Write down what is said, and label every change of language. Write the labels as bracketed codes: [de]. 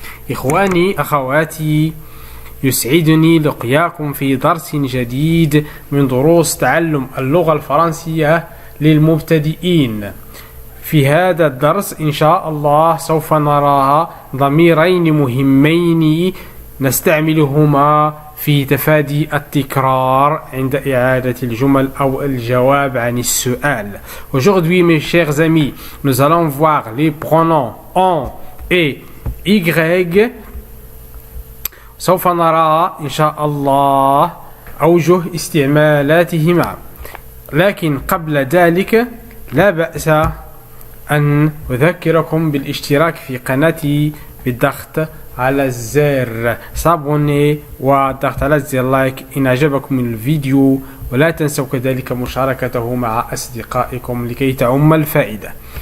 [ar] إخواني أخواتي، يسعدني لقياكم في درس جديد من دروس تعلم اللغة الفرنسية للمبتدئين. في هذا الدرس إن شاء الله سوف نرى ضميرين مهمين نستعملهما في تفادي التكرار عند إعادة الجمل أو الجواب عن السؤال. [fr] Aujourd'hui, mes chers amis, nous allons voir les pronoms on et y. [ar] سوف نرى إن شاء الله أوجه استعمالاتهما، لكن قبل ذلك لا بأس أن أذكركم بالاشتراك في قناتي بالضغط على الزر صابوني والضغط على الزر لايك إن أعجبكم الفيديو، ولا تنسوا كذلك مشاركته مع أصدقائكم لكي تعم الفائدة.